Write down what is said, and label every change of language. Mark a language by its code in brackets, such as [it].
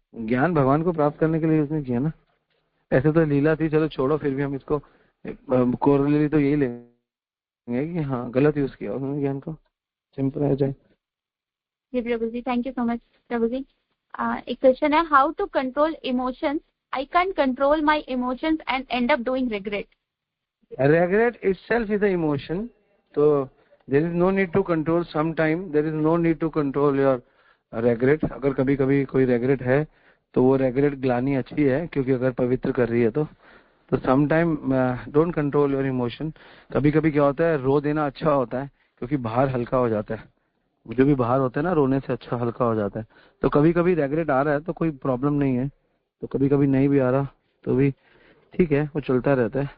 [hi] ज्ञान भगवान को प्राप्त करने के लिए यूज नहीं किया ना। ऐसे तो लीला थी, चलो छोड़ो, फिर भी हम इसको कोरोलरी तो यही लेंगे कि हाँ गलत यूज किया उन्होंने ज्ञान को। सिंपल है जाए। जी प्रभु जी, [en] thank you so much [hi] प्रभु जी। एक क्वेश्चन है, [en] How to control emotions? I can control my emotions and end up doing regret. Regret itself is an emotion, so there is no need to control. Sometime there is no need to control your regret. [hi] अगर कभी कभी कोई regret है तो वो regret ग्लानि अच्छी है, क्योंकि अगर पवित्र कर रही है तो [en] sometime don't control your emotion. [hi] कभी कभी क्या होता है, रो देना अच्छा होता है, क्योंकि भार हल्का हो जाता है। जो भी भार होता है ना, रोने से अच्छा हल्का हो जाता है। तो कभी कभी regret आ रहा है तो कोई प्रॉब्लम नहीं है, तो कभी कभी नहीं भी आ रहा तो भी ठीक है, वो चलता रहता है।